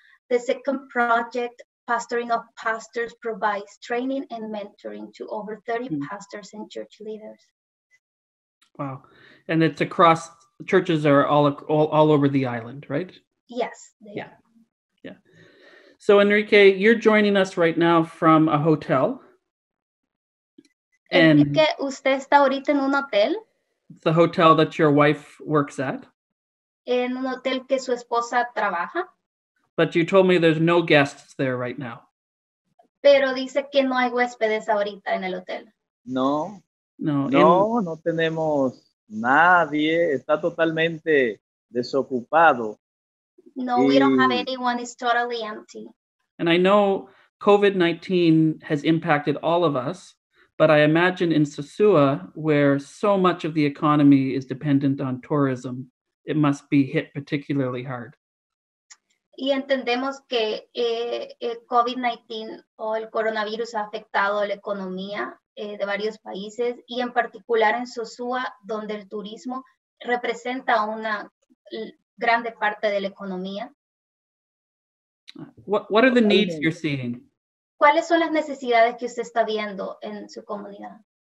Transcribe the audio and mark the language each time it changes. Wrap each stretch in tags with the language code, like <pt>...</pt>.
<en>The second project, Pastoring of Pastors, provides training and mentoring to over 30 pastors and church leaders. Wow. And it's across, churches are all over the island, right? Yes, they are. Yeah. So Enrique, you're joining us right now from a hotel.</en> <es>Enrique, usted está ahorita en un hotel.</es> <en>It's the hotel that your wife works at.</en> <es>En un hotel que su esposa trabaja.</es> <en>But you told me there's no guests there right now.</en> <es>Pero dice que no hay huéspedes ahorita en el hotel. No, No, No tenemos nadie, está totalmente desocupado.</es> <en>No, we don't have</en> <es>Y</es> <en>anyone. It's totally empty. and I know COVID-19 has impacted all of us, but I imagine in Sosua, where so much of the economy is dependent on tourism, it must be hit particularly hard.</en> <es>Y entendemos que el COVID-19 o el coronavirus ha afectado la economía de varios países y en particular en Sosua, donde el turismo representa una grande parte de la economía.</es> <en>What are the needs you're seeing?</en> <es>¿Cuáles son las necesidades que usted está viendo en su comunidad?</es>